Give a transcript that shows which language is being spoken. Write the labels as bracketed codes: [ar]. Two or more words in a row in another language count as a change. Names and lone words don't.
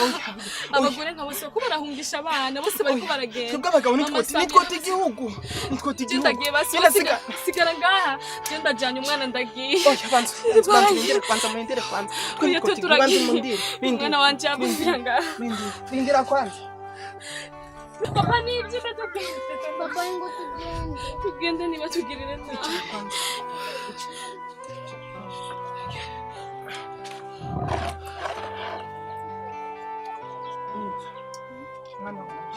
[rn] Abagore nka bose ko barahungisha abana bose bari ko baragenda. Twebwe abagabo nitwote igihugu. Nitwote igihugu. Ndagiye basi sigara ngaha. Je ndajanye umwana ndagiye. Oya banza muhendere kwanza. Twite turagiye. Umwana wanje yapfuye ngaha. Rindira kwanza. Papa ni ibyo tugende. Papa ngo tugende. Tugende niba tugirire nabi. Mwana wanje.